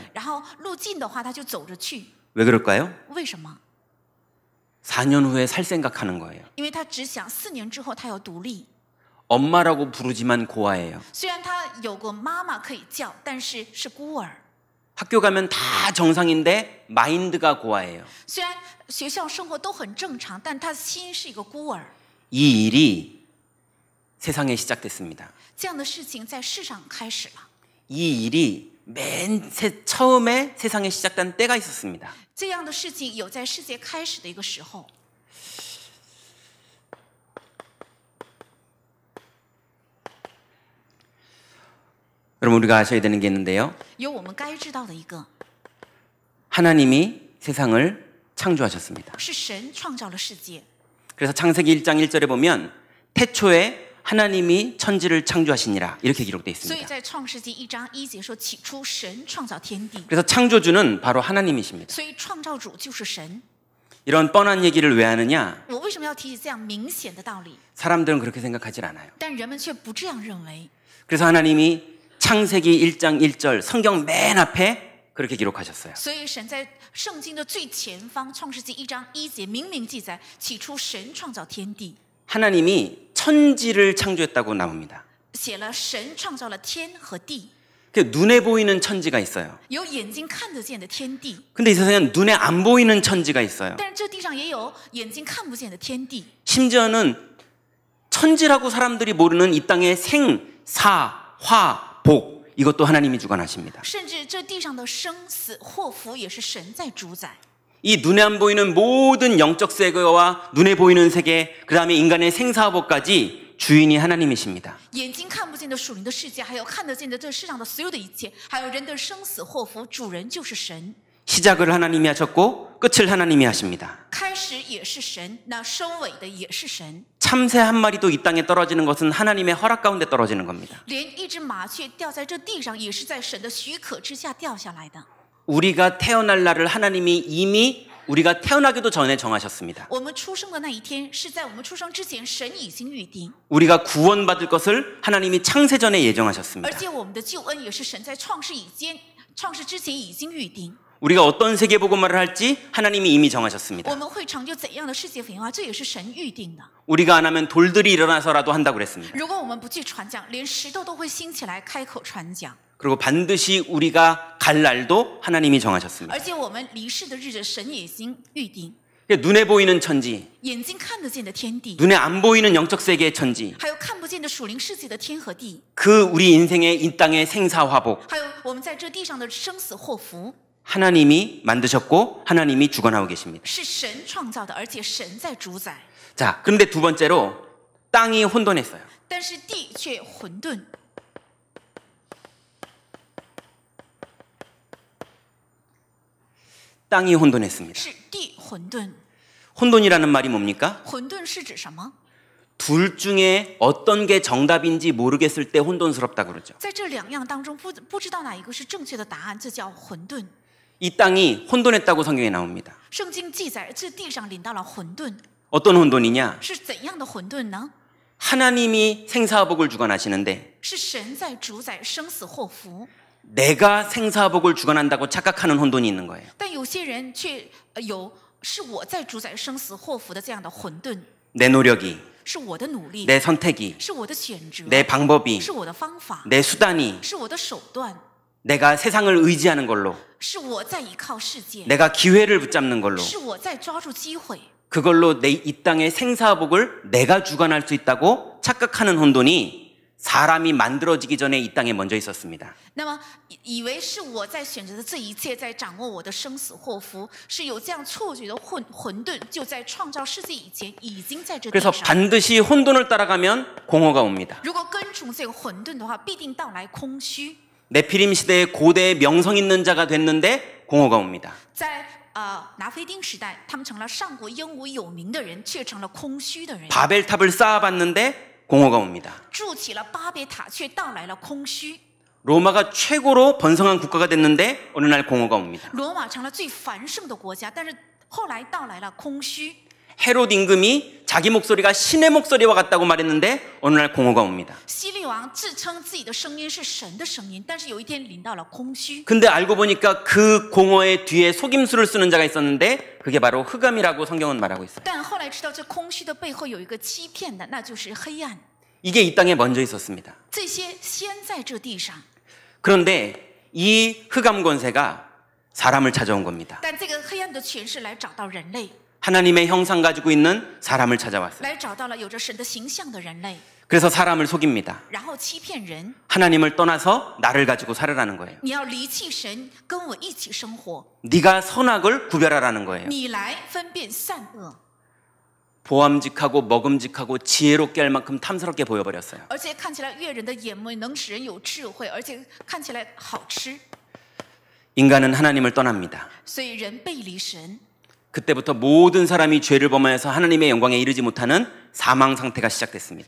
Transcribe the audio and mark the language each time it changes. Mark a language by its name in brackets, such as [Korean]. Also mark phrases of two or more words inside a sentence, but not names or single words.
[Chinese] 然后路近的话他就走着去。 [Korean] 왜 그럴까요? [Chinese] 为什么？ [Korean] 4년 후에 살 생각하는 거예요. [Chinese] 因为他只想4年之后他要独立。 [Korean] 엄마라고 부르지만 고아예요. [Chinese] 虽然他有个妈妈可以叫，但是是孤儿。 [Korean] 학교 가면 다 정상인데 마인드가 고아예요. [Chinese] 虽然学校生活都很正常，但他的心是一个孤儿。 [Korean] 이 일이 세상에 시작됐습니다. [Chinese] 这样的事情在世上开始了。 [Korean] 이 일이 처음에 세상에 시작된 때가 있었습니다. [Chinese] 这样的事情有在世界开始的一个时候。 [Korean] 여러분 우리가 아셔야 되는 게 있는데요. [Chinese] 有我们该知道的一个， [Korean] 하나님이 세상을 창조하셨습니다. [Chinese] 是神创造了世界。 [Korean] 그래서 창세기 1장 1절에 보면 태초에 하나님이 천지를 창조하시니라 이렇게 기록되어 [Chinese] 所以 [Korean] 있습니다. [Chinese] 在创世纪1章1节说，起初神创造天地， [Korean] 그래서 창조주는 바로 하나님이십니다. [Chinese] 所以创造主就是神。 [Korean] 이런 뻔한 얘기를 왜 하느냐? [Chinese] 我为什么要提起这样明显的道理？ [Korean] 사람들은 그렇게 생각하지 않아요. [Chinese] 但人们却不这样认为。 [Korean] 그래서 하나님이 창세기 1장 1절 성경 맨 앞에 그렇게 기록하셨어요. [Chinese] 所以神在圣经的最前方，创世纪1章1节明明记载，起初神创造天地， [Korean] 하나님이 천지를 창조했다고 나옵니다. [Chinese] 写了神创造了天和地， [Korean] 그 눈에 보이는 천지가 있어요. [Chinese] 有眼睛看得见的天地， [Korean] 근데 이 세상엔 눈에 안 보이는 천지가 있어요. [Chinese] 但是这地上也有眼睛看不见的天地， [Korean] 심지어는 천지라고 사람들이 모르는 이 땅의 생, 사, 화, 복 이것도 하나님이 주관하십니다. [Chinese] 甚至这地上的生死祸福也是神在主宰。 [Korean] 이 눈에 안 보이는 모든 영적 세계와 눈에 보이는 세계, 그 다음에 인간의 생사업까지 주인이 하나님이십니다. [Chinese] 眼睛看不见的属灵的世界，还有看得见的这世上的所有的一切，还有人的生死祸福，主人就是神。 [Korean] 시작을 하나님이 하셨고 끝을 하나님이 하십니다. [Chinese] 开始也是神，那收尾的也是神。 [Korean] 참새 한 마리도 이 땅에 떨어지는 것은 하나님의 허락 가운데 떨어지는 겁니다. [Chinese] 连一只麻雀掉在这地上，也是在神的许可之下掉下来的。 [Korean] 우리가 태어날 날을 하나님이 이미 우리가 태어나기도 전에 정하셨습니다. [Chinese] 我们出生的那一天，是在我们出生之前，神已经预定。 [Korean] 우리가 구원받을 것을 하나님이 창세전에 [Chinese] 而 [Korean] 예정하셨습니다. [Chinese] 且我们的救恩也是神在创世之前已经预定。 [Korean] 우리가 어떤 세계복음화를 할지 하나님이 이미 정하셨습니다. [Chinese] 我们会成就怎样的世界福音化，这也是神预定的。 [Korean] 우리가 안 하면 돌들이 일어나서라도 한다고 그랬습니다. [Chinese] 如果我们不去传讲，连石头都会兴起来开口传讲。 [Korean] 그리고 반드시 우리가 갈 날도 하나님이 정하셨습니다. [Chinese] 而且我们离世的日子，神也已经预定。 [Korean] 눈에 보이는 천지, [Chinese] 眼睛看得见的天地， [Korean] 눈에 안 보이는 영적 세계의 천지, [Chinese] 还有看不见的属灵世界的天和地， [Korean] 그 우리 인생의 이 땅의 생사화복 [Chinese] 还有我们在这地上的生死祸福， [Korean] 하나님이 만드셨고 하나님이 주관하고 계십니다. [Chinese] 是神创造的，而且神在主宰。 [Korean] 자, 그런데 두 번째로 땅이 혼돈했어요. [Chinese] 但是地却混沌， [Korean] 땅이 혼돈했습니다. [Chinese] 是地混沌。 [Korean] 혼돈이라는 말이 뭡니까? [Chinese] 混沌是指什么？ [Korean] 둘 중에 어떤 게 정답인지 모르겠을 때 혼돈스럽다고 그러죠. [Chinese] 在这两样当中，不知道哪一个是正确的答案，这叫混沌。 [Korean] 이 땅이 혼돈했다고 성경에 나옵니다. [Chinese] 圣经记载，这地上临到了混沌， [Korean] 어떤 혼돈이냐? [Chinese] 是怎样的混沌呢？ [Korean] 하나님이 생사복을 주관하시는데 [Chinese] 是神在主宰生死祸福， [Korean] 내가 생사복을 주관한다고 착각하는 혼돈이 있는 거예요. [Chinese] 但有些人却是我在主宰生死祸福的这样的混沌， [Korean] 내 노력이, [Chinese] 是我的努力， [Korean] 내 선택이, [Chinese] 是我的选择， [Korean] 내 방법이, [Chinese] 是我的方法， [Korean] 내 수단이 [Chinese] 是我的手段， [Korean] 내가 세상을 의지하는 걸로, [Chinese] 是我在依靠世界， [Korean] 내가 기회를 붙잡는 걸로, [Chinese] 是我在抓住机会。 [Korean] 그걸로 이 땅의 생사복을 내가 주관할 수 있다고 착각하는 혼돈이 사람이 만들어지기 전에 이 땅에 먼저 있었습니다. [Chinese] 那么以为是我在选择的这一切，在掌握我的生死祸福，是有这样错觉的混沌，就在创造世界以前已经在这地 [Korean] 그래서 [Chinese] 上。 [Korean] 반드시 혼돈을 따라가면 공허가 옵니다. [Chinese] 如果跟从这个混沌的话，必定到来空虚。 [Korean] 네피림 시대에 고대의 명성 있는 자가 됐는데 공허가 옵니다. [Chinese] 在拿菲丁时代，他们成了上国英武有名的人，却成了空虚的人。 [Korean] 바벨탑을 쌓아봤는데 공허가 옵니다. [Chinese] 筑起了巴别塔，却到来了空虚。 [Korean] 로마가 최고로 번성한 국가가 됐는데 어느 날 공허가 옵니다. [Chinese] 罗马成了最繁盛的国家，但是后来到来了空虚。 [Korean] 헤롯 임금이 자기 목소리가 신의 목소리와 같다고 말했는데 어느 날 공허가 옵니다. [Chinese] 希律王自称自己的声音是神的声音，但是有一天临到了空虚。 [Korean] 근데 알고 보니까 그 공허의 뒤에 속임수를 쓰는 자가 있었는데 그게 바로 흑암이라고 성경은 말하고 있어요. [Chinese] 但后来知道这空虚的背后有一个欺骗的，那就是黑暗。 [Korean] 이게 이 땅에 먼저 있었습니다. [Chinese] 这些先在这地上， [Korean] 그런데 이 흑암 권세가 사람을 찾아온 겁니다. [Chinese] 但这个黑暗的权势来找到人类， [Korean] 하나님의 형상 가지고 있는 사람을 찾아왔어요. [Chinese] 来找到了有着神的形象的人类， [Korean] 그래서 사람을 속입니다. [Chinese] 然后欺骗人。 [Korean] 하나님을 떠나서 나를 가지고 살으라는 거예요. [Chinese] 你要离弃神，跟我一起生活， [Korean] 네가 선악을 구별하라는 거예요. [Chinese] 你来分辨善恶。 [Korean] 보암직하고 먹음직하고 지혜롭게 할 만큼 탐스럽게 보여버렸어요. [Chinese] 而且看起来悦人的眼目，能使人有智慧，而且看起来好吃。 [Korean] 인간은 하나님을 떠납니다. [Chinese] 所以人背离神， [Korean] 그때부터 모든 사람이 죄를 범하여서 하나님의 영광에 이르지 못하는 사망 상태가 시작됐습니다.